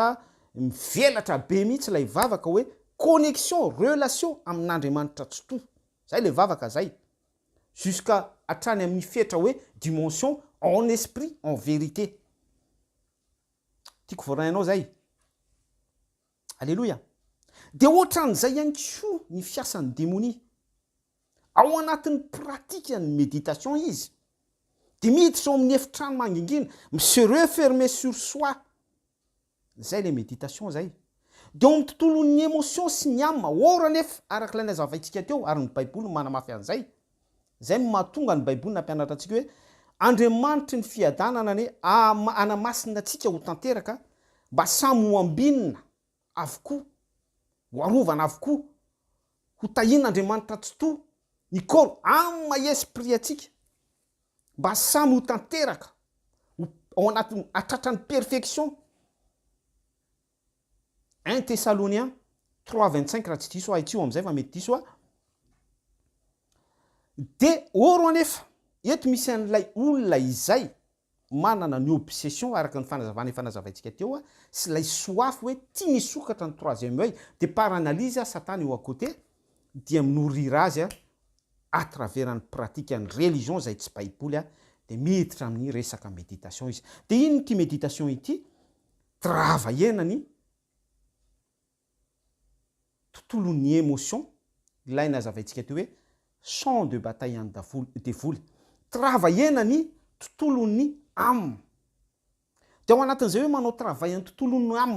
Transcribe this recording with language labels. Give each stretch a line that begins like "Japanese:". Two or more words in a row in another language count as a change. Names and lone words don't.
Malagasy: a mivelatra be mihitsy lay vavaka hoe
French: connexion relation
Malagasy: amin'andriamanitra tsotoa zay le vavaka zay jusqu'à hatrany amin'ny fetra hoe dimension
French: en esprit en vérité
Malagasy: tiako voarainao zay alleloia de ohatran'izay ihany ko ny fiasan'ny démonie ao anatin'ny pratika ny méditation izy de miditra ao amin'ny efitrano mangingina se
French: refermer sur soi
Malagasy: zay le méditation zay de ao amin'ny tontolon'ny émotion sy ny âme ora nefa arak'ilay nazavaintsika teo ary ny baiboly manamafy an'izay zay mahatonga ny baiboly nampianatra antsika hoe andriamanitry ny fiadanana ny anamasina atsika ho tanteraka mba samy ho ambinina avokoa ho arovana avokoa ho tahin'andriamanitra tsotoa ny
French: corps âme esprit
Malagasy: atsika mba samy ho tanteraka ao anatin'ny atratrany perfection 1 Thessaloniens 3:25 raha tsy diso aitsio am'izay fa mety diso de oro anefa eto misy an'ilay olona izay manana ny obsession araka ny fanazavaintsika teo sy lay soafy hoe tia nisokatra ny
French: troisième œil de par analyse
Malagasy: satana eo
French: à côté
Malagasy: dia minourira azy
French: à travers
Malagasy: ny pratique ny religion zay tsy baiboly de miditra amin'ny resaka méditation izy de ino ty méditation ity travaienany tontolon'ny émotion ilay nazavaintsika teo hoe
French: champ de bataille
Malagasy: any devoly travaienany tontolon'ny âme de ao anatin'izay hoe manao travail any tontolon'ny âme